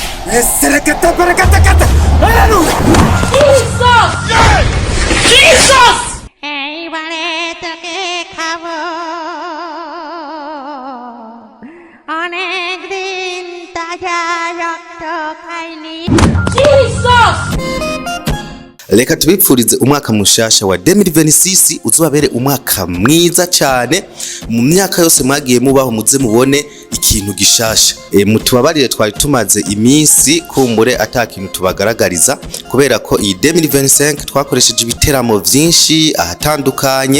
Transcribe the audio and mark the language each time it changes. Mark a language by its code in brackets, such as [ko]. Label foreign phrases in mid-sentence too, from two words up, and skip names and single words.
[bn] Serekata parakata. Haleluya. Jesus! Jesus! এইবারে তোকে খাবো অনেক দিন তাজা রক্ত খাইনি Jesus! [rn] Reka tubipfurize umwaka mushasha wa 2026 uzobabere umwaka mwiza cyane mu myaka yose mwagiye mubaho muze mubone ikintu gishasha. Mutubabarire twari tumaze iminsi kumbure atakintu tubagaragariza kubera ko iyi 2025 twakoresheje ibiteramo vyinshi ahatandukanye.